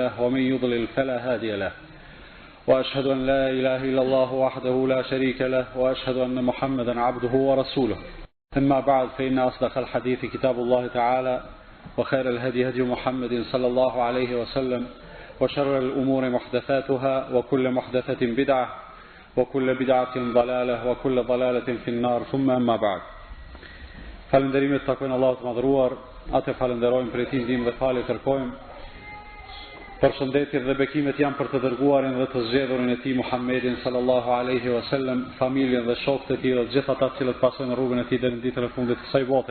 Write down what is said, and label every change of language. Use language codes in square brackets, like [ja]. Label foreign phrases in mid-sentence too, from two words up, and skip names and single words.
[ar] له ومن يضلل فلا هادي له وأشهد أن لا إله إلا الله وحده لا شريك له وأشهد أن محمدا عبده ورسوله أما بعد فإن أصدق الحديث كتاب الله تعالى وخير الهدي هدي محمد صلى الله عليه وسلم وشر الأمور محدثاتها وكل محدثة بدعة وكل بدعة ضلالة وكل ضلالة في النار ثم أما بعد [sq] falënderimet takojnë Allahut të madhëruar, atë falënderojmë për ti ndihmë dhe falë kërkojmë. Përshëndetjet dhe bekimet janë për të dërguarin dhe të zgjedhurin e tij Muhammedin [ar] صلى الله عليه وسلم, [sq] familjen dhe shokët e tij dhe gjithë ata që pasojnë rrugën e tij deri në ditën e fundit të kësaj bote.